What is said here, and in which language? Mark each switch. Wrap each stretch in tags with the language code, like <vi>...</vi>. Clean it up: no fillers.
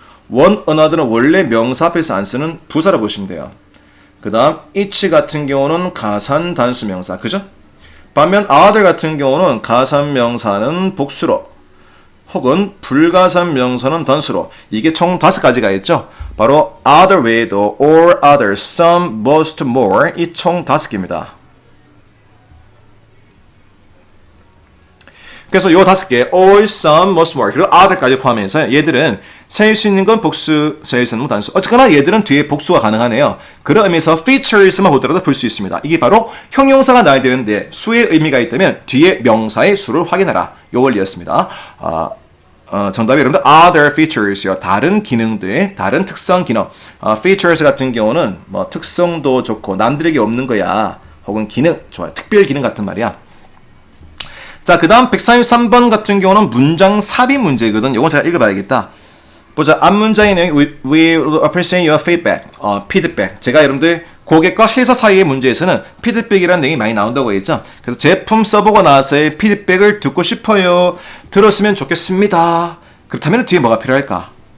<ko>one another는 원래 명사 앞에서 안 쓰는 부사라 보시면 돼요. 그 다음, each 같은 경우는 가산 단수 명사. 그죠? 반면 other 같은 경우는 가산 명사는 복수로 혹은 불가산 명사는 단수로 이게 총 5가지가 있죠. 바로 other 외에도 or other, some, most, more 이 총 5개입니다. 그래서 요 5개 all, some, most, more 그리고 other까지 포함해서 얘들은 세일 수 있는 건 복수, 세일 수 있는 건 단수. 어쨌거나 얘들은 뒤에 복수가 가능하네요. 그런 의미에서 features만 보더라도 풀 수 있습니다. 이게 바로 형용사가 나와야 되는데 수의 의미가 있다면 뒤에 명사의 수를 확인하라. 요 원리였습니다. 정답이 여러분들 other features요. 다른 기능들, 다른 특성 기능. features 같은 경우는 특성도 좋고 남들에게 없는 거야. 혹은 기능, 좋아요. 특별 기능 같은 말이야. 자, 그 다음 133번 같은 경우는 문장 삽입 문제거든. 요건 제가 읽어봐야겠다. 보자. 앞문장에는</ko> <en>we will appreciate your feedback.</en> <ko>피드백. 제가 여러분들 고객과 회사 사이의 문제에서는 피드백이라는 내용이 많이 나온다고 했죠. 그래서 제품 써보고 나서의 피드백을 듣고 싶어요. 들었으면 좋겠습니다. 그렇다면 뒤에 뭐가 필요할까?</ko>